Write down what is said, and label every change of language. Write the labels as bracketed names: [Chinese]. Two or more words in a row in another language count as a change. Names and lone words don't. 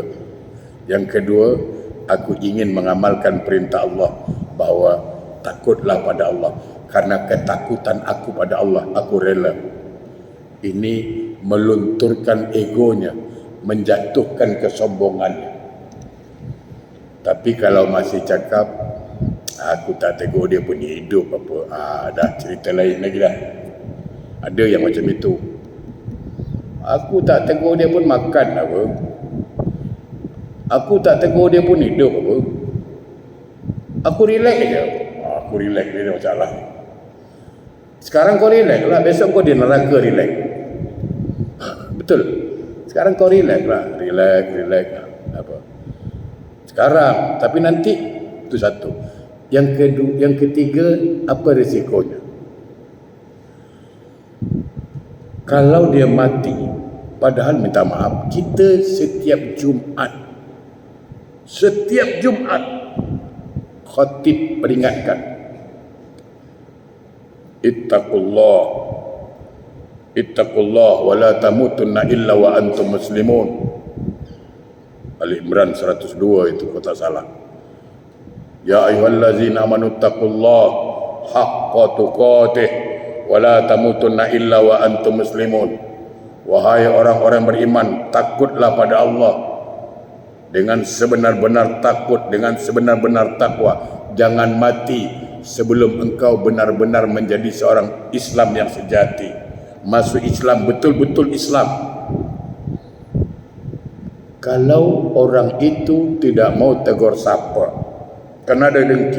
[Indonesian] Yang kedua, aku ingin mengamalkan perintah Allah, bahwa takutlah pada Allah. Karena ketakutan aku pada Allah, aku rela. Ini melunturkan egonya, menjatuhkan kesombongannya. [Malay] Tapi kalau masih cakap, aku tak tegur dia pun hidup apa, dah cerita lain lagi dah. Ada yang macam itu. Aku tak tegur dia pun makan apa, aku tak tegur dia pun hidup apa, aku relax je. Aku relax, dia ada masalah. Sekarang kau relax lah, besok kau di neraka relax. Betul. Sekarang kau relax lah, relax apa. Sekarang, tapi nanti itu satu. Yang kedua, yang ketiga, apa risikonya? [Indonesian] Kalau dia mati, padahal minta maaf, kita setiap Jumat khatib peringatkan, [Arabic] اتقوا الله ولا تموتن إلا وأنتم مسلمون. [Malay] Ali Imran 102 itu, kalau tak salah. [Arabic] يا أيها الذين آمنوا اتقوا الله حق تقاته ولا تموتن إلا وأنتم مسلمون. [Indonesian] Wahai orang-orang beriman, takutlah pada Allah dengan sebenar-benar takut, dengan sebenar-benar takwa. Jangan mati sebelum engkau benar-benar menjadi seorang Islam yang sejati. Masuk Islam, betul-betul Islam. Kalau orang itu tidak mau tegur sapa, karena ada dengki.